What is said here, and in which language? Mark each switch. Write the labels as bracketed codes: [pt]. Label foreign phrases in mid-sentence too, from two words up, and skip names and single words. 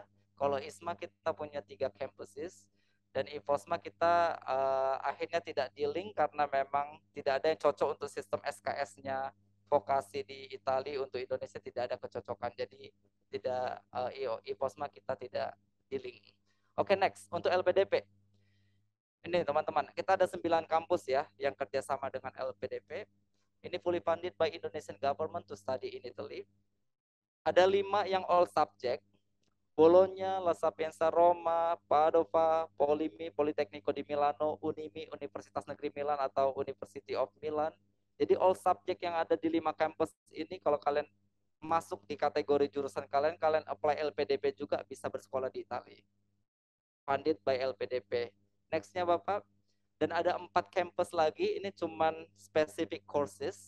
[id] Kalau ISMA kita punya 3 campuses, dan IFOSMA kita akhirnya tidak di-link karena memang tidak ada yang cocok untuk sistem SKS-nya vokasi di Italia, untuk Indonesia tidak ada kecocokan. Jadi tidak IFOSMA kita tidak di-link. Oke, next untuk LPDP. Ini teman-teman, kita ada 9 kampus ya yang kerjasama dengan LPDP. [en] Ini fully funded by Indonesian government to study in Italy. [id] Ada 5 yang [en] all subject. [id] Bologna, La Sapienza Roma, Padova, Polimi, Politecnico di Milano, Unimi, Universitas Negeri Milan atau University of Milan. Jadi [en] all subject [id] yang ada di 5 kampus ini kalau kalian masuk di kategori jurusan kalian, kalian apply LPDP juga bisa bersekolah di Italia. [en] Funded by LPDP. [id] Nextnya Bapak, dan ada 4 campus lagi, ini cuman [en] specific courses.